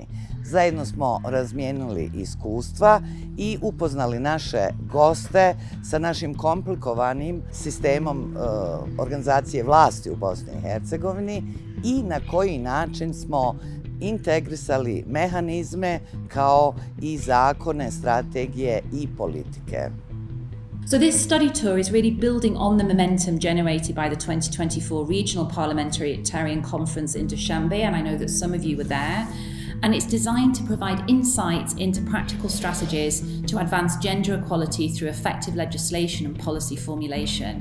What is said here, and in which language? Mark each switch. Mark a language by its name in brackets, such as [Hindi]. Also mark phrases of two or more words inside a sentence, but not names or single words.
[Bosnian] Zajedno smo razmijenili iskustva i upoznali naše goste sa našim komplikovanim sistemom organizacije vlasti u Bosni i Hercegovini i na koji način smo integrisali mehanizme kao i zakone, strategije i politike. [English] So this study tour is really building on the momentum generated by the 2024 Regional Parliamentarian Conference in Dushanbe, and I know that some of you were there. And it's designed to provide insights into practical strategies to advance gender equality through effective legislation and policy formulation.